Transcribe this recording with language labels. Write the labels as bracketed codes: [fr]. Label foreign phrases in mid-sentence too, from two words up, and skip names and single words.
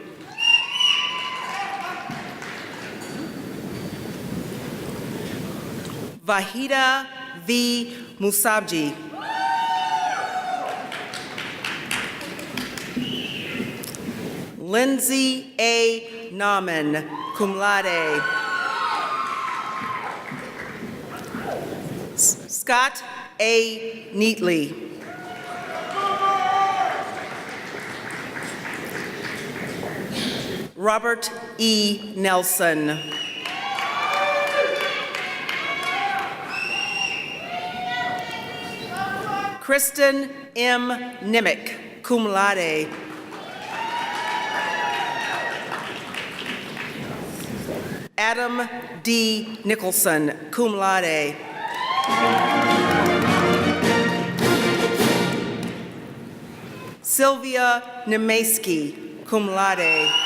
[en] Vahida V. Musabji. Lindsay A. Nauman, [la] cum laude. [en] Scott A. Neatley. Robert E. Nelson. Kristen M. Nimick, [la] cum laude. [en] Adam D. Nicholson, [la] cum laude. [en] Sylvia Nemaski, [la] cum laude.